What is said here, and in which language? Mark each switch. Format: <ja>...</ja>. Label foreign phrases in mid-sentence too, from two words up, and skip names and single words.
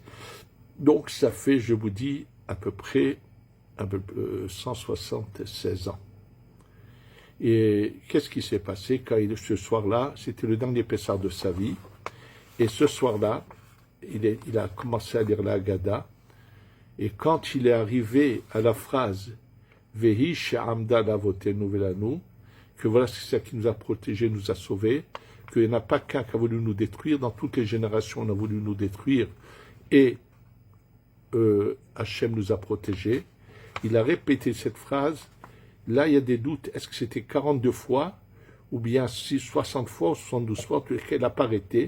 <fr>Donc ça fait, je vous dis, à peu près 176 ans. Et qu'est-ce qui s'est passé quand ce soir-là, c'était le dernier Pessah de sa vie, et ce soir-là, il a commencé à lire la Haggadah, et quand il est arrivé à la phrase «</fr> <he>והיא שעמדה לאבותינו ולנו</he> <fr>» que voilà, c'est ça qui nous a protégés, nous a sauvés, qu'il n'y en a pas qu'un qui a voulu nous détruire, dans toutes les générations on a voulu nous détruire, et Hachem nous a protégés. Il a répété cette phrase. Là, il y a des doutes. Est-ce que c'était 42 fois, ou bien 60 fois, ou 72 fois, qu'elle n'a pas arrêté.</fr>